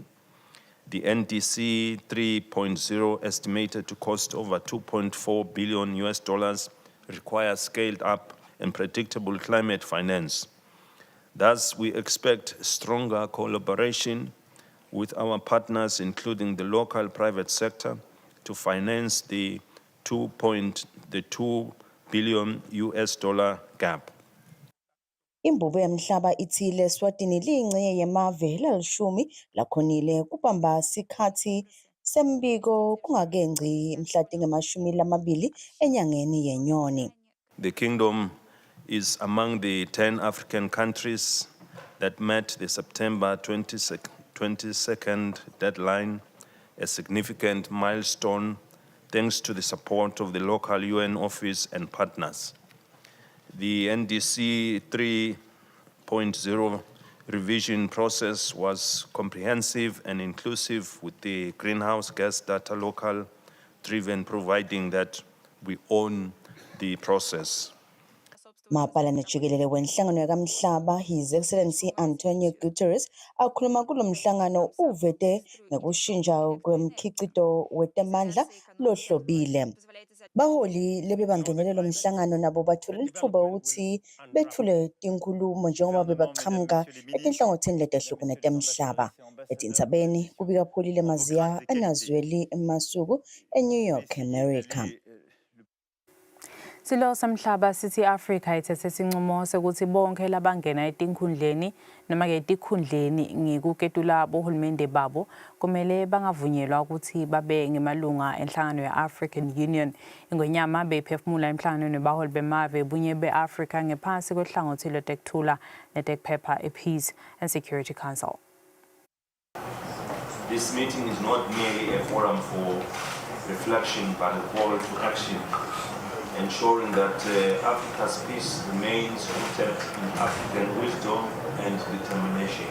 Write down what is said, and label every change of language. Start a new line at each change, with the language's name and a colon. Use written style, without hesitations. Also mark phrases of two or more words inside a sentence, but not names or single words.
English: The NDC 3.0, estimated to cost over $2.4 billion, requires scaled up and predictable climate finance. Thus, we expect stronger collaboration with our partners, including the local private sector, to finance the $2 billion gap.
Swati: Imbubo yemhlaba ithi leSwatini liyingxenye yemave lalishumi lakhonile kubamba sikhathi sembiko kungakenci mhla tingemashumi lamabili enyangeni yeNyoni.
English: The kingdom is among the 10 African countries that met the September 22nd deadline, a significant milestone thanks to the support of the local UN office and partners. The NDC 3.0 revision process was comprehensive and inclusive, with the greenhouse gas data local driven, providing that we own the process.
Swati: Mapalane jikelele wenhlangano yakamhlaba
English: His Excellency
Swati: Antonio Guterres akhuluma kulomhlangano uvete ngekushintsha kwemkhicito wetemandla lohlobile. Baholi lebebangenele lo mhlangano nabo bathola lithuba ukuthi bethule tinkulumo njengoba bebaqhamuka etinhlangothini letehlukene temhlaba. Etindzabeni kubika Pholile Maziya eNazweli eMasuku eNew York, America. Silo samhlaba sithi Africa ithethe isinqumo sokuthi bonke labangena etinkhundleni noma ke etikhundleni ngikuketula bohulumende babo kumele bangavunyelwa ukuthi babe ngemalunga enhlangano ye-African Union. Ingwenyama bephefumula emhlanganweni webaholi bemave bunye be-Africa ngephansi kohlangothi lwetekuthula netekuphepha e-Peace and Security Council.
English: This meeting is not merely a forum for reflection but a call to action, ensuring that Africa's peace remains rooted in African wisdom and determination.